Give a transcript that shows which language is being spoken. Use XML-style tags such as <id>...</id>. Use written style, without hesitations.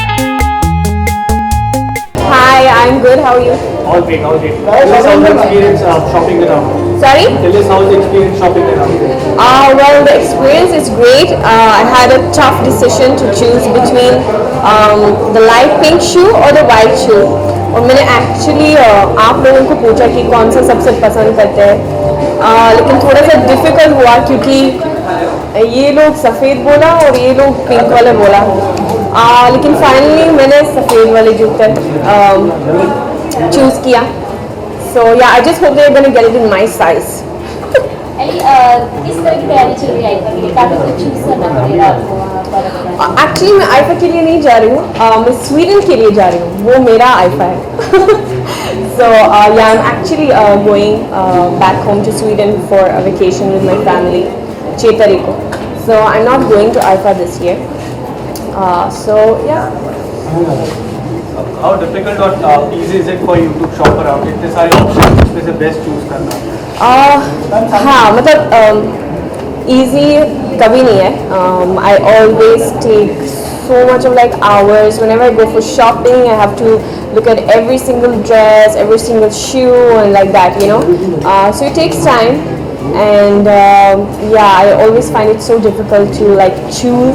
<en>I'm good. How are you? All great, all great. Tell us how the experience shopping around. Sorry? Tell us how the experience shopping around. Well, the experience is great. I had a tough decision to choose between the light pink shoe or the white shoe.</en> <hi>और मैंने actually आप लोगों को पूछा कि कौन सा सबसे पसंद करते हैं, लेकिन थोड़ा सा डिफ़िकल्ट हुआ क्योंकि ये लोग सफ़ेद बोला और ये लोग पिंक वाले बोला, लेकिन फाइनली मैंने सफ़ेद वाले जूते चूज़ किया.</hi> <en>So yeah, I just hope they're gonna get it in my size.</en> <hi>किस तरह की तैयारी चल रही है आईफा के लिए? काफी कुछ चूज करना पड़ेगा आपको. एक्चुअली मैं आईफा के लिए नहीं जा रही हूँ, मैं स्वीडन के लिए जा रही हूँ. वो मेरा आईफा है.</hi> <en>So yeah, I'm actually going back home to Sweden for a vacation with my family,</en> <hi>6 तारीख को.</hi> <en>So I'm not going to IFA this year. So yeah. How difficult or easy is it for you to shop around?</en> <hi>इतने सारे options इसमें से best choose करना. हाँ, मतलब easy कभी नहीं है.</hi> <en>I always take so much of like hours whenever I go for shopping. I have to look at every single dress, every single shoe, and like that, you know. So it takes time. and yeah, I always find it so difficult to like choose.</en>